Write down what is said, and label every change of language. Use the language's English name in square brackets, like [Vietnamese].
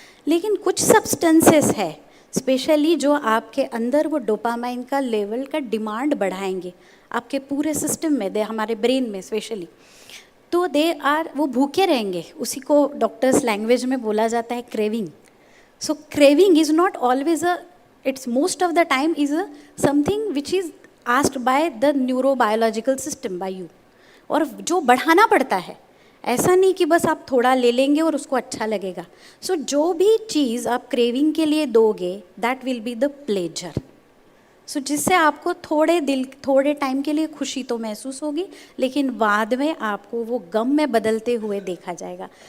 [Hindi] लेकिन कुछ सब्सटेंसेस है स्पेशली जो आपके अंदर वो डोपामाइन का लेवल का डिमांड बढ़ाएंगे आपके पूरे सिस्टम में, हमारे ब्रेन में स्पेशली. तो वो भूखे रहेंगे. उसी को डॉक्टर्स लैंग्वेज में बोला जाता है craving. [English] So craving is not always it's most of the time is something which is asked by the neurobiological system by you. [Hindi] और जो बढ़ाना पड़ता है, ऐसा नहीं कि बस आप थोड़ा ले लेंगे और उसको अच्छा लगेगा. So जो भी चीज़ आप क्रेविंग के लिए दोगे [English] that will be the pleasure. [Hindi] So जिससे आपको थोड़े टाइम के लिए खुशी तो महसूस होगी, लेकिन बाद में आपको वो गम में बदलते हुए देखा जाएगा.